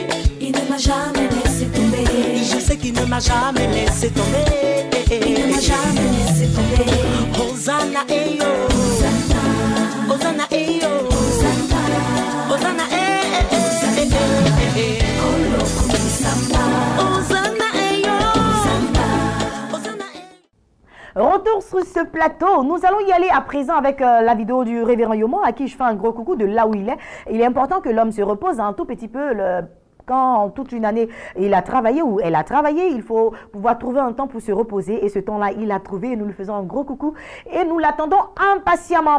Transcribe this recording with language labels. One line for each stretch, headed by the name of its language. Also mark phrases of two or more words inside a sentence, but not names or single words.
French: Il ne m'a jamais laissé tomber. Je sais qu'il ne m'a jamais laissé tomber. Il ne m'a jamais laissé tomber. Hosanna, eh yo. Hosanna, eh yo. Hosanna, eh, eh, eh, eh, eh, eh. Hosanna, eh yo. Hosanna, eh. Retour sur ce plateau, nous allons y aller à présent avec la vidéo du révérend Yomo à qui je fais un gros coucou de là où il est. Il est important que l'homme se repose un tout petit peu. Quand toute une année il a travaillé ou elle a travaillé, il faut pouvoir trouver un temps pour se reposer et ce temps-là il a trouvé et nous lui faisons un gros coucou et nous l'attendons impatiemment.